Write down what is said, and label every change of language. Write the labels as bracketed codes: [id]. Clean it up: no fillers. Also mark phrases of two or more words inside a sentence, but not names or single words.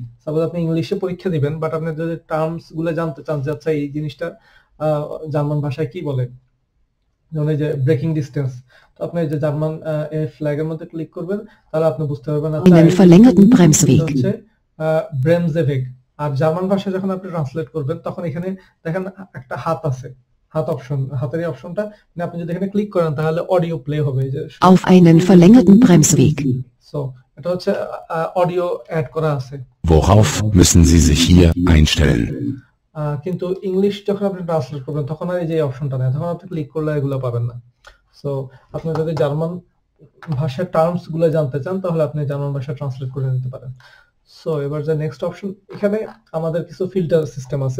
[bn] সাপোজ আপনি ইংলিশে পরীক্ষা দিবেন, বাট আপনি যদি টার্মস গুলো জানতে চান যে আচ্ছা এই জিনিসটা জার্মান ভাষায় কি বলে, যেমন এই যে [en] braking distance, [bn] তো আপনি যে জার্মান এই ফ্ল্যাগের মধ্যে ক্লিক করবেন, তাহলে আপনি বুঝতে পারবেন আচ্ছা হচ্ছে ব্রেমজেভেগ। আর জার্মান ভাষা যখন আপনি ট্রান্সলেট করবেন তখন এখানে দেখেন একটা হাত আছে, হাত অপশন, হাতের এই অপশনটা আপনি যদি এখানে ক্লিক করেন তাহলে [en] audio play [bn] হবে, যে [de] auf einen verlängerten Bremsweg. [bn] সো এটা হচ্ছে [en] audio add [bn] করা আছে। [de] Worauf müssen Sie sich hier einstellen? [bn] কিন্তু ইংলিশ যখন আপনি ট্রান্সলেট করবেন তখন আর এই যে অপশনটা নেই, তখন আপনি ক্লিক করলে এগুলো পাবেন না। সো আপনি যদি জার্মান ভাষার টার্মস গুলো জানতে চান তাহলে আপনি জার্মান ভাষা ট্রান্সলেট করে নিতে পারেন। সো এবার যে [en] next option, [bn] এখানে আমাদের কিছু [en] filter system [bn] আছে।